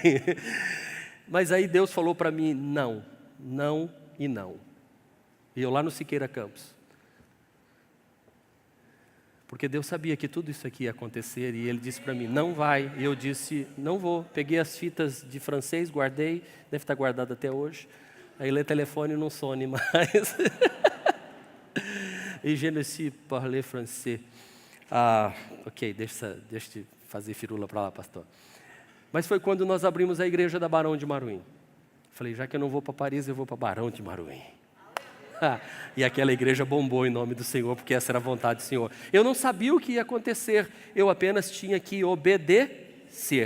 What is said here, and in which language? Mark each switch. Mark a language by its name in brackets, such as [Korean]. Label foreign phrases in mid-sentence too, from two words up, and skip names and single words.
[Portuguese] Mas aí Deus falou para mim, não, não e não. E eu lá no Siqueira Campos. Porque Deus sabia que tudo isso aqui ia acontecer e Ele disse para mim, não vai. E eu disse, não vou. Peguei as fitas de francês, guardei, deve estar guardado até hoje. Aí le telefone não [French] sonne mais. E je ne sais parler français. [Portuguese] Ok, deixa eu fazer firula para lá, pastor. Mas foi quando nós abrimos a igreja da Barão de Maruim. Falei, já que eu não vou para Paris, eu vou para Barão de Maruim. E aquela igreja bombou em nome do Senhor, porque essa era a vontade do Senhor. Eu não sabia o que ia acontecer, eu apenas tinha que obedecer.